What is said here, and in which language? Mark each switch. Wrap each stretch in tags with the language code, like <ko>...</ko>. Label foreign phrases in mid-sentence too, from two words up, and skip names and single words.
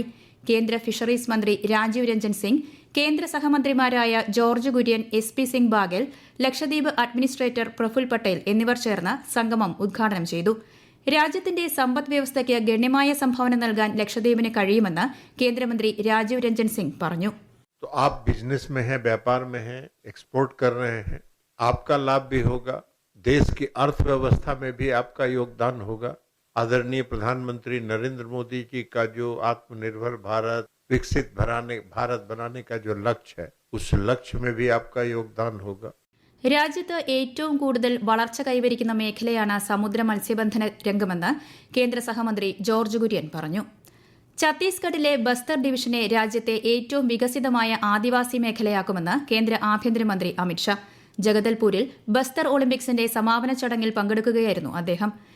<ml>കേന്ദ്ര ഫിഷറീസ് മന്ത്രി രാജീവ് രഞ്ജൻ സിംഗ്, കേന്ദ്ര സഹമന്ത്രിമാരായ ജോർജ് കുര്യൻ, SP സിംഗ് ബാഗൽ, ലക്ഷദ്വീപ് അഡ്മിനിസ്ട്രേറ്റർ പ്രഫുൽ പട്ടേൽ എന്നിവർ ചേർന്ന് സംഗമം ഉദ്ഘാടനം ചെയ്തു. രാജ്യത്തിന്റെ സമ്പദ് വ്യവസ്ഥയ്ക്ക് ഗണ്യമായ സംഭാവന നൽകാൻ ലക്ഷദ്വീപിന് കഴിയുമെന്ന് കേന്ദ്രമന്ത്രി രാജീവ് രഞ്ജൻ സിംഗ് പറഞ്ഞു.</ml> <hi>तो आप बिजनेस में हैं, व्यापार में हैं, एक्सपोर्ट कर रहे हैं, आपका लाभ भी होगा, देश की अर्थव्यवस्था में भी आपका योगदान होगा. आदरणीय प्रधानमंत्री नरेंद्र मोदी जी का जो आत्मनिर्भर भारत, विकसित भारत बनाने का जो लक्ष्य है, उस लक्ष्य में भी आपका योगदान होगा.</hi> <ml>രാജ്യത്ത് ഏറ്റവും കൂടുതൽ വളർച്ച കൈവരിക്കുന്ന മേഖലയാണ് സമുദ്ര മത്സ്യബന്ധന രംഗമെന്ന് കേന്ദ്ര സഹമന്ത്രി ജോർജ് കുര്യൻ പറഞ്ഞു. ഛത്തീസ്ഗഡിലെ ബസ്തർ ഡിവിഷനെ രാജ്യത്തെ ഏറ്റവും വികസിതമായ ആദിവാസി മേഖലയാക്കുമെന്ന് കേന്ദ്ര ആഭ്യന്തരമന്ത്രി അമിത്ഷാ. ജഗദൽപൂരിൽ ബസ്തർ ഒളിമ്പിക്സിന്റെ സമാപന ചടങ്ങിൽ പങ്കെടുക്കുകയായിരുന്നു അദ്ദേഹം.</ml>